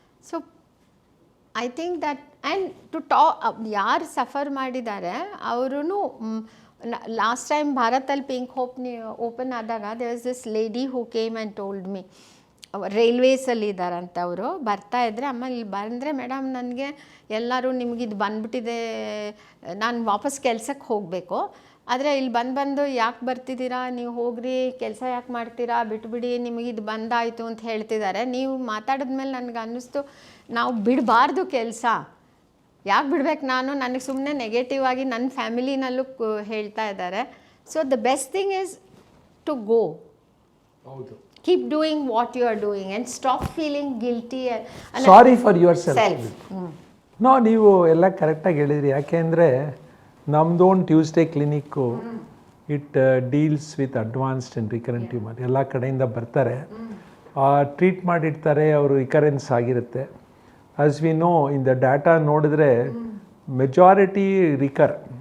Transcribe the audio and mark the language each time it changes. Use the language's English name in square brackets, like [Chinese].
[English] so I think that and to [Kannada] ಯಾರು suffer ಮಾಡಿದ್ದಾರೆ ಅವರು last time ಭಾರತಲ್ಲಿ pink hope open ಆದಾಗ [English] there was this lady who came and told me, [Kannada] ರೈಲ್ವೇಸಲ್ಲಿ ಇದ್ದಾರಂತ ಅವರು, ಬರ್ತಾಯಿದ್ರೆ ಅಮ್ಮ ಇಲ್ಲಿ ಬಂದರೆ ಮೇಡಮ್ ನನಗೆ ಎಲ್ಲರೂ ನಿಮಗಿದು ಬಂದ್ಬಿಟ್ಟಿದೆ, ನಾನು ವಾಪಸ್ ಕೆಲಸಕ್ಕೆ ಹೋಗಬೇಕು, ಆದರೆ ಇಲ್ಲಿ ಬಂದು ಯಾಕೆ ಬರ್ತಿದ್ದೀರಾ, ನೀವು ಹೋಗ್ರಿ, ಕೆಲಸ ಯಾಕೆ ಮಾಡ್ತೀರಾ, ಬಿಟ್ಬಿಡಿ, ನಿಮಗಿದು ಬಂದಾಯಿತು ಅಂತ ಹೇಳ್ತಿದ್ದಾರೆ. ನೀವು ಮಾತಾಡಿದ್ಮೇಲೆ ನನಗೆ ಅನ್ನಿಸ್ತು ನಾವು ಬಿಡಬಾರ್ದು ಕೆಲಸ, ಯಾಕೆ ಬಿಡ್ಬೇಕು ನಾನು, ನನಗೆ ಸುಮ್ಮನೆ ನೆಗೆಟಿವ್ ಆಗಿ ನನ್ನ ಫ್ಯಾಮಿಲಿನಲ್ಲೂ ಹೇಳ್ತಾ ಇದ್ದಾರೆ. [English] So the best thing is to go. [Kannada] ಹೌದು. [English] Keep doing what you are doing and stop feeling guilty. Sorry for yourself. [Kannada] No, ನೀವು ಎಲ್ಲ ಕರೆಕ್ಟಾಗಿ ಹೇಳಿದ್ರಿ. ಯಾಕೆಂದರೆ ನಮ್ಮದು ಒಂದು Tuesday clinic [English] It deals with advanced and recurrent tumour. [Kannada] ಎಲ್ಲ ಕಡೆಯಿಂದ ಬರ್ತಾರೆ, ಟ್ರೀಟ್ ಮಾಡಿರ್ತಾರೆ, ಅವರು ರಿಕರೆನ್ಸ್ ಆಗಿರುತ್ತೆ. [English] As we know in the data ನೋಡಿದ್ರೆ majority recur.